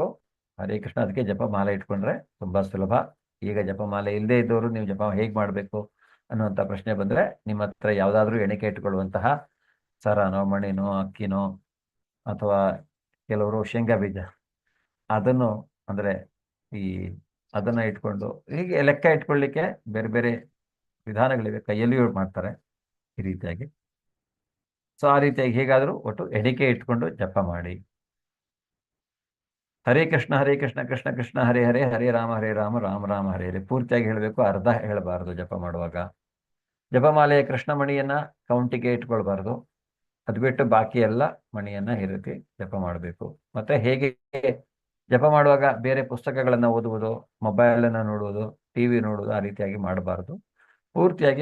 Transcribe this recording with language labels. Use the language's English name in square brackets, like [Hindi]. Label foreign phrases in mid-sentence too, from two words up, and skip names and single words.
[Kannada] ಹರೇ ಕೃಷ್ಣ, ಅದಕ್ಕೆ ಜಪಮಾಲೆ ಇಟ್ಕೊಂಡ್ರೆ ತುಂಬಾ ಸುಲಭ. ಈಗ ಜಪಮಾಲೆ ಇಲ್ಲದೆ ಇದ್ದವರು ನೀವು ಜಪ ಹೇಗೆ ಮಾಡಬೇಕು ಅನ್ನುವಂಥ ಪ್ರಶ್ನೆ ಬಂದ್ರೆ ನಿಮ್ಮ ಹತ್ರ ಯಾವುದಾದ್ರೂ ಎಣಿಕೆ ಇಟ್ಕೊಳ್ಳುವಂತಹ ಸರನೋ ಮಣಿನೋ ಅಕ್ಕಿನೋ ಅಥವಾ ಕೆಲವರು ಶೇಂಗಾ ಬೀಜ ಅದನ್ನು ಅಂದ್ರೆ ಅದನ್ನ ಇಟ್ಕೊಂಡು ಹೀಗೆ ಲೆಕ್ಕ ಇಟ್ಕೊಳ್ಳಿಕ್ಕೆ ಬೇರೆ ಬೇರೆ ವಿಧಾನಗಳಿವೆ. ಕೈಯಲ್ಲಿಯೂ ಮಾಡ್ತಾರೆ ಈ ರೀತಿಯಾಗಿ. ಸೊ ಆ ರೀತಿಯಾಗಿ ಹೇಗಾದರೂ ಒಟ್ಟು ಎಣಿಕೆ ಇಟ್ಕೊಂಡು ಜಪ ಮಾಡಿ. [Sanskrit] ಹರೇ ಕೃಷ್ಣ ಕೃಷ್ಣ ಕೃಷ್ಣ ಹರೇ ಹರೇ, ಹರೇ ರಾಮ ರಾಮ ರಾಮ ಹರೇ ಹರೇ. [Kannada] ಪೂರ್ತಿಯಾಗಿ ಹೇಳಬೇಕು, ಅರ್ಧ ಹೇಳಬಾರದು ಜಪ ಮಾಡುವಾಗ. ಜಪಮಾಲೆಯ ಕೃಷ್ಣ ಮಣಿಯನ್ನ ಕೌಂಟಿಗೆ ಇಟ್ಕೊಳ್ಬಾರ್ದು. ಅದು ಬಿಟ್ಟು ಬಾಕಿ ಎಲ್ಲ ಮಣಿಯನ್ನ ಈ ರೀತಿ ಜಪ ಮಾಡಬೇಕು. ಮತ್ತೆ ಹೇಗೆ ಜಪ ಮಾಡುವಾಗ ಬೇರೆ ಪುಸ್ತಕಗಳನ್ನ ಓದುವುದು, ಮೊಬೈಲನ್ನು ನೋಡುವುದು, TV ನೋಡುವುದು ಆ ರೀತಿಯಾಗಿ ಮಾಡಬಾರ್ದು.